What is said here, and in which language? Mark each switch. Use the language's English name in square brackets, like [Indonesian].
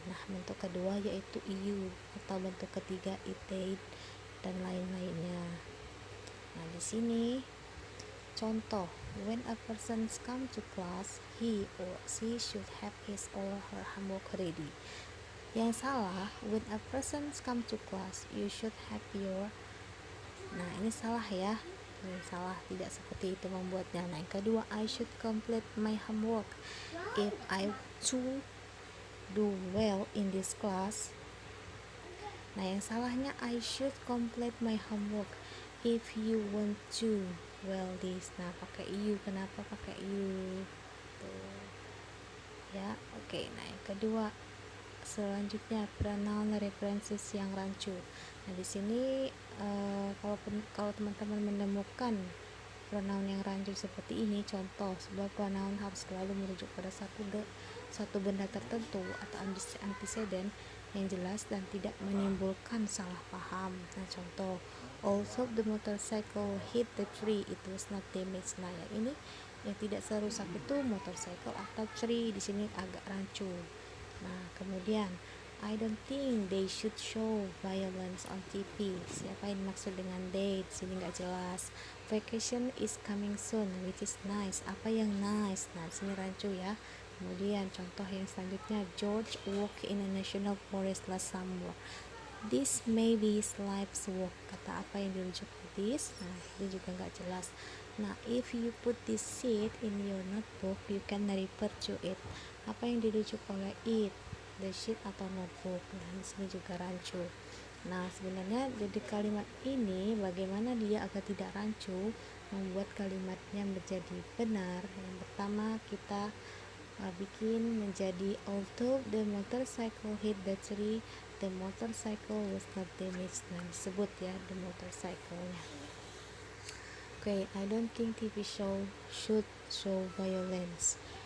[Indonesian] Nah, bentuk kedua yaitu you, atau bentuk ketiga it, they, dan lain-lainnya. Nah, di sini contoh, [English] when a person comes to class, he or she should have his or her homework ready. [Indonesian] Yang salah, [English] when a person comes to class, you should have your. [Indonesian] Nah, ini salah ya. Ini salah, tidak seperti itu membuatnya. Nah, yang kedua, [English] I should complete my homework. If I to do well in this class. [Indonesian] Nah, yang salahnya, [English] I should complete my homework. If you want to well this. [Indonesian] Nah, pakai [English] you. [Indonesian] Kenapa pakai you? Tuh. Ya, oke. Nah, yang kedua, selanjutnya pronoun references yang rancu. Nah, di sini kalau teman-teman menemukan pronoun yang rancu seperti ini, contoh, sebuah pronoun harus selalu merujuk pada satu benda tertentu atau antecedent yang jelas dan tidak menimbulkan salah paham. Nah, contoh, [English] although the motorcycle hit the tree, it was not damaged. [Indonesian] Nah, yang ini yang tidak serusak itu motorcycle atau tree, di sini agak rancu. Nah, kemudian [English] I don't think they should show violence on TV. [Indonesian] Siapa yang dimaksud dengan they? Di sini nggak jelas. [English] Vacation is coming soon, which is nice. [Indonesian] Apa yang nice? Nah, di sini rancu ya. Kemudian contoh yang selanjutnya, [English] George walked in a national forest last summer. This may be his life's work. [Indonesian] Kata apa yang dirujuk ke this? Nah, ini juga nggak jelas. [English] Nah, if you put this sheet in your notebook, you can refer to it. [Indonesian] Apa yang dirujuk oleh it? The sheet atau notebook. Nah, di sini juga rancu. Nah, sebenarnya jadi kalimat ini bagaimana dia agar tidak rancu, membuat kalimatnya menjadi benar. Yang pertama kita bikin menjadi [English] although the motorcycle hit the tree, the motorcycle was not damaged. [Indonesian] Nah, disebut ya [English] the motorcycle-nya. Okay, I don't think TV show should show violence.